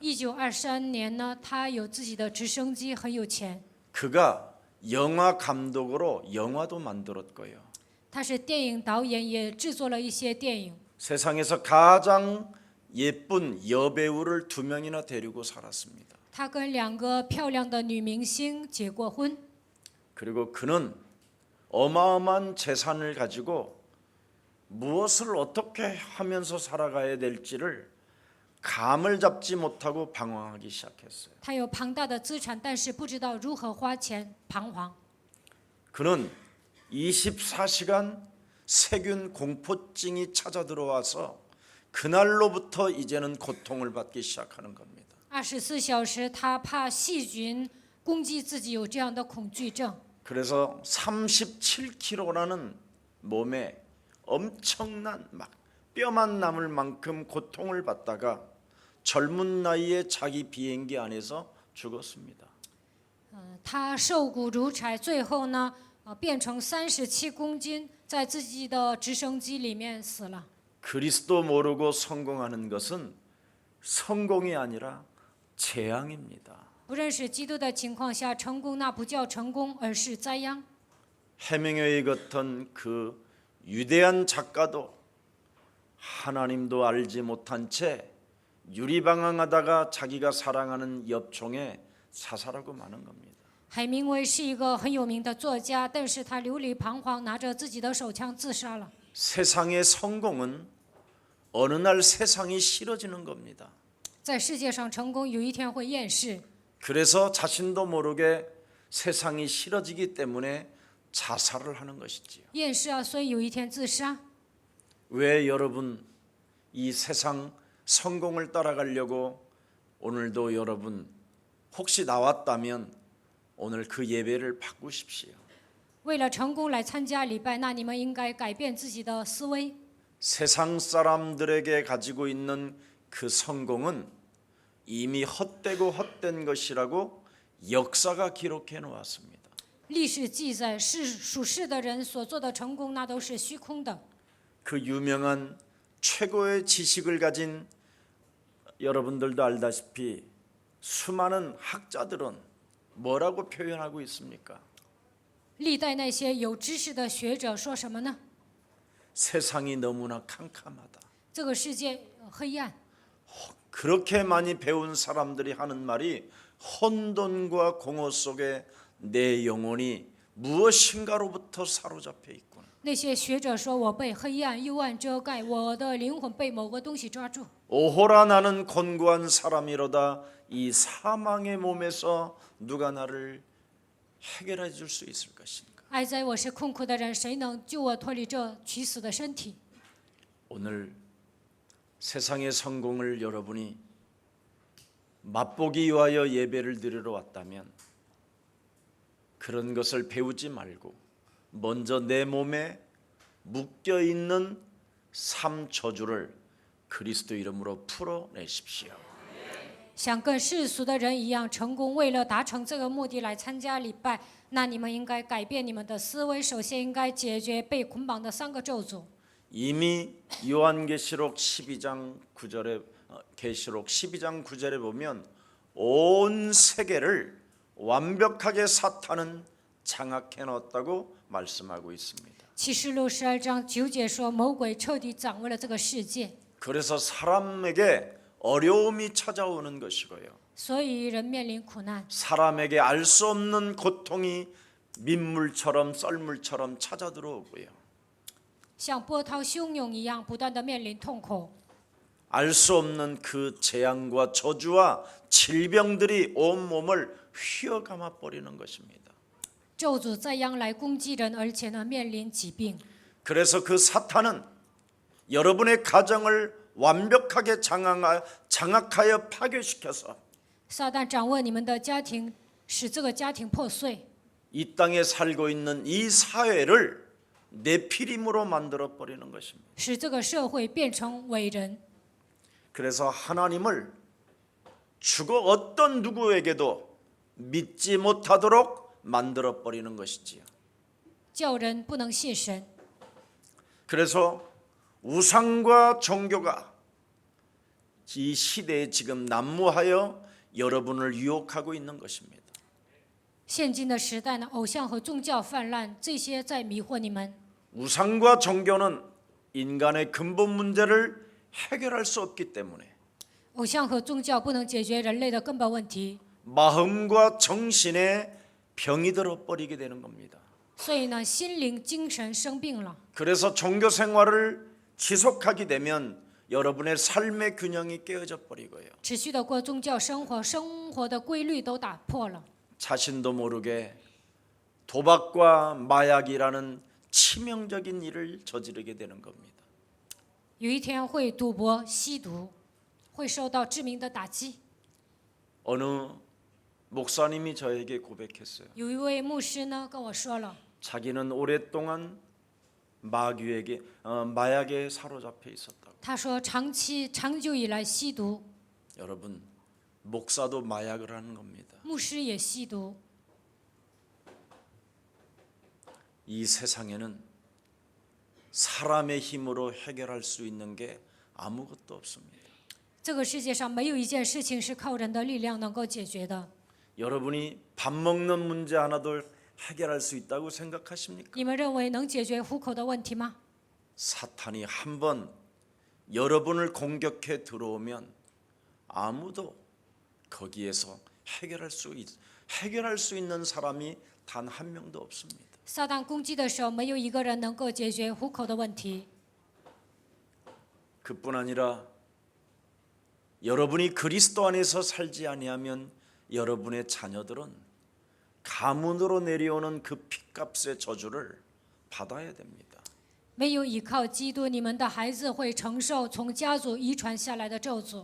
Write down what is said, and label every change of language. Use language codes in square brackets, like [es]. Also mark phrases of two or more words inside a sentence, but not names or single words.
[zh] 1923 年呢，他有自己的直升机，很有钱。 [ko] 그가 영화 감독으로 영화도 만들었고요. [zh] 他是电影导演，也制作了一些电影。 [ko] 세상에서 가장 예쁜 여배우를 2명이나 데리고 살았습니다. [zh] 他跟2个漂亮的女明星结过婚。 [ko] 그리고 그는 어마어마한 재산을 가지고 무엇을 어떻게 하면서 살아가야 될지를 감을 잡지 못하고 방황하기 시작했어요. [zh] 他有庞大的资产，但是不知道如何花钱，彷徨。 [ko] 그는 24시간 세균 공포증이 찾아 들어와서 그날로부터 이제는 고통을 받기 시작하는 겁니다. [zh] 24 小时，他怕细菌攻击自己，有这样的恐惧症。 [ko] 그래서 37kg라는 몸에 엄청난 막 뼈만 남을 만큼 고통을 받다가 젊은 나이에 자기 비행기 안에서 죽었습니다. [zh] 他瘦骨如柴，最后呢，变成37公斤，在自己的直升机里面死了。 [ko] 그리스도 모르고 성공하는 것은 성공이 아니라 재앙입니다. [zh] 不认识基督的情况下成功，那不叫成功，而是灾殃。 [ko] 해밍웨이 같은 그 위대한 작가도 하나님도 알지 못한 채 유리방황하다가 자기가 사랑하는 엽총에 사살하고 마는 겁니다. [zh] 海明威是一个很有名的作家，但是他流离彷徨，拿着自己的手枪自杀了。 [ko] 세상의 성공은 어느 날 세상이 싫어지는 겁니다. [zh] 在世界上成功，有一天会厌世。 [ko] 그래서 자신도 모르게 세상이 싫어지기 때문에 자살을 하는 것이지요. [zh] 厌世啊，所以有一天自杀。 [ko] 왜 여러분 이 세상 성공을 따라가려고 오늘도 여러분 혹시 나왔다면 오늘 그 예배를 바꾸십시오. [zh] 为了成功来参加礼拜，那你们应该改变自己的思维。 [ko] 세상 사람들에게 가지고 있는 그 성공은 이미 헛되고 헛된 것이라고 역사가 기록해 놓았습니다. [zh] 历史记载，属世的人所做的成功，那都是虚空的。 [ko] 그 유명한 최고의 지식을 가진 여러분들도 알다시피 수많은 학자들은 뭐라고 표현하고 있습니까? [zh] 历代那些有知识的学者说什么呢？ [ko] 세상이 너무나 캄캄하다. [zh] 这个世界黑暗。 [ko] 그렇게 많이 배운 사람들이 하는 말이 혼돈과 공허 속에 내 영혼이 무엇인가로부터 사로잡혀 있구나. [zh] 那些学者说：“我被黑暗、幽暗遮盖，我的灵魂被某个东西抓住。 [ko] 오호라 나는 곤고한 사람이로다. 이 사망의 몸에서 누가 나를 해결해 줄 수 있을 것인가. [zh] 哀哉，我是困苦的人，谁能救我脱离这取死的身体？” [ko] 오늘 세상의 성공을 여러분이 맛보기 위하여 예배를 드리러 왔다면 그런 것을 배우지 말고 먼저 내 몸에 묶여 있는 삶 저주를 그리스도 이름으로 풀어내십시오. [zh] 想跟世俗的人一样成功，为了达成这个目的来参加礼拜，那你们应该改变你们的思维。首先应该解决被捆绑的3个咒诅。 [ko] 이미 요한계시록 12장 9절에 계시록 12장 9절에 보면 온 세계를 완벽하게 사탄은 장악해 놓았다고 말씀하고 있습니다. [zh] 启示录12章9节说，魔鬼彻底掌握了这个世界， [ko] 그래서 사람에게 어려움이 찾아오는 것이고요. [zh] 所以人面临苦难， [ko] 사람에게 알 수 없는 고통이 민물처럼 썰물처럼 찾아 들어오고요. [zh] 像波涛汹涌一样，不断的面临痛苦。 [ko] 알 수 없는 그 재앙과 저주와 질병들이 온 몸을 휘어감아 버리는 것입니다. [zh] 咒诅再样来攻击人，而且呢面临疾病。 [ko] 그래서 그 사탄은 여러분의 가정을 완벽하게 장악하여 파괴시켜서 [zh] 撒旦掌握你们的家庭，使这个家庭破碎， [ko] 이 땅에 살고 있는 이 사회를 네피림으로 만들어 버리는 것입니다. [zh] 使这个社会变成伟人。 [ko] 그래서 하나님을 죽어 어떤 누구에게도 믿지 못하도록 만들어 버리는 것이지요. [zh] 叫人不能信神。 [ko] 그래서 우상과 종교가 이 시대에 지금 난무하여 여러분을 유혹하고 있는 것입니다. [zh] 现今的时代呢，偶像和宗教泛滥，这些在迷惑你们。 [ko] 우상과 종교는 인간의 근본 문제를 해결할 수 없기 때문에 [zh] 偶像和宗教不能解决人类的根本问题， [ko] 마음과 정신에 병이 들어 버리게 되는 겁니다. [zh] 所以呢，心灵、精神生病了。 [ko] 그래서 종교 생활을 지속하게 되면 여러분의 삶의 균형이 깨어져 버리고요. [zh] 持续的过宗教生活，生活的规律都打破了。 [ko] 자신도 모르게 도박과 마약이라는 치명적인 일을 저지르게 되는 겁니다. [zh] 有一天会赌博、吸毒，会受到致命的打击。 [ko] 어느 목사님이 저에게 고백했어요. [zh] 有一位牧师呢跟我说了， [ko] 자기는 오랫동안 마약에 사로잡혀 있었다고. [zh] 他说长久以来吸毒， [ko] 여러분, 목사도 마약을 하는 겁니다. [zh] 牧师也吸毒。 [ko] 이 세상에는 사람의 힘으로 해결할 수 있는 게 아무것도 없습니다. [zh] 这个世界上没有一件事情是靠人的力量能够解决的。 [ko] 여러분이 밥 먹는 문제 하나도 해결할 수 있다고 생각하십니까? [zh] 你们认为能解决糊口的问题吗？ [ko] 사탄이 한번 여러분을 공격해 들어오면 아무도 거기에서 해결할 수 있는 사람이 단 한 명도 없습니다. [zh] 撒旦攻击的时候，没有一个人能够解决糊口的问题。 [ko] 그뿐 아니라 여러분이 그리스도 안에서 살지 아니하면 여러분의 자녀들은 가문으로 내려오는 그 핏값의 저주를 받아야 됩니다. [zh] 没有依靠基督，你们的孩子会承受从家族遗传下来的咒诅。